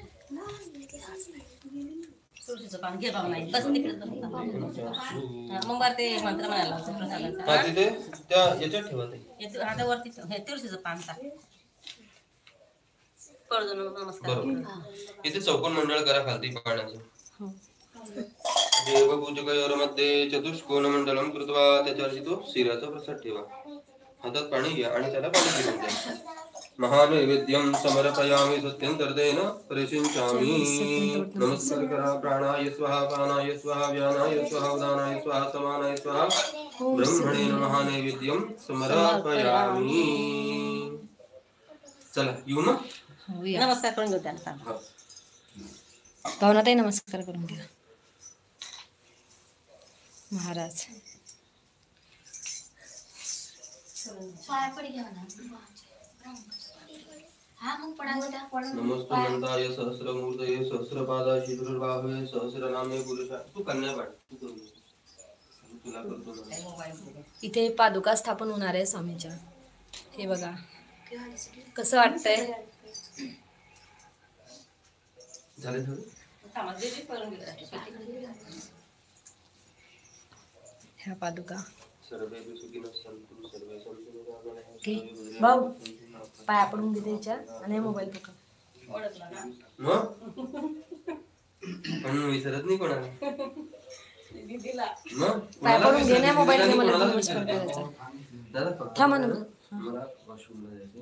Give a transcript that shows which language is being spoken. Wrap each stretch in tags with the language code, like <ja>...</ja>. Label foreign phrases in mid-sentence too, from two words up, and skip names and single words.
<mr>तुळशीचं पान घे बाबा नाही बस तिकडे मग बरं ते मंत्र म्हणायला होतं प्रसादाचा. हा तिथे त्या याच्यात ठेवा ते. आता वरती हे तुळशीचं पान टाक. पडतो नमस्कार. बरोबर. इथे चौकोन मंडळ करा खालती पाण्याचं. हो.</mr> <sa>देवपूजकयोर्मध्ये चतुष्कोण मंडलम कृत्वा</sa> <mr>त्याच्यावरती तो शिऱ्याचा प्रसाद ठेवा. हातात पाणी घ्या आणि त्याला पाणी घेऊन द्या.</mr> <sa>महानैवेद्यम समर्पयामि सत्यंतर्देन परिशिंचामि.</sa> <mr>नमस्कार करा.</mr> <sa>प्राणाय स्वाहा, पानाय स्वाहा, व्यानाय स्वाहा, उदानाय स्वाहा, समानाय स्वाहा. ब्रह्मणे नमः. नैवेद्यम समर्पयामि.</sa> <mr>चला येऊ ना. नमस्कार करून घेऊ त्यांना. भावनाताई नमस्कार करून घ्या. महाराज</mr> <sa>नमस्तमंताय सहस्रमूर्तये सहस्रपादाय शीघ्रबाहवे सहस्रनामे पुरुषा.</sa> <mr>तू कन्या पाठ तू करू. तुला करतो ना. इथे पादुका स्थापन होणार आहे स्वामीच्या. हे बघा कसं वाटतंय. झाले थोडे. ह्या पादुका</mr> <sa>सर्वे सुखिनः सन्तु सर्वे सन्तु निरामयाः.</sa> <mr>घे भाऊ पाया पडून घे त्याच्या आणि मोबाईल पकड. पण विसरत नाही कोणाला. पाया पडून घे नाही मोबाईल घे. मला नमस्कार करायचा. थांबा ना. मला वॉशरूमला जायचं.</mr>